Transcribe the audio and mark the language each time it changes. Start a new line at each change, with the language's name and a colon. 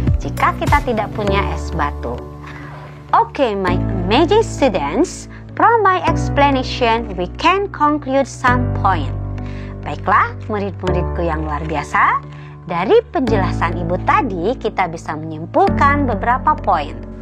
Indonesian: Jika kita tidak punya es batu.
English: Okay, my amazing students, from my explanation, we can conclude some point.
Indonesian: Baiklah, murid-muridku yang luar biasa, dari penjelasan Ibu tadi, kita bisa menyimpulkan beberapa poin.